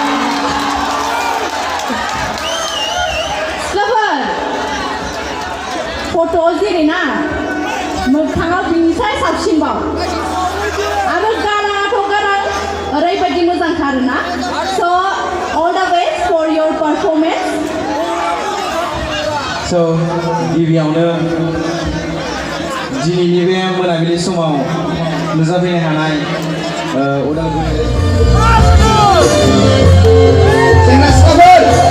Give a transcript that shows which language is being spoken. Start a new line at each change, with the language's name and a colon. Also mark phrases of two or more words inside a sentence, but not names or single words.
Bodo: सिख्लाफोर फट'आव जेरै ना मोखाङाव बिनिफ्राय साबसिनबाव आरो गाराङाथ' गारां ओरैबायदि मोजांखा आरोना स'
English: all the best for your performance
Bodo: स' गिबियावनो दिनैनि बे मोनाबिलि समाव नुजाफैनो हानाय उदालगुरि सेंग्रा सिख्लाफोर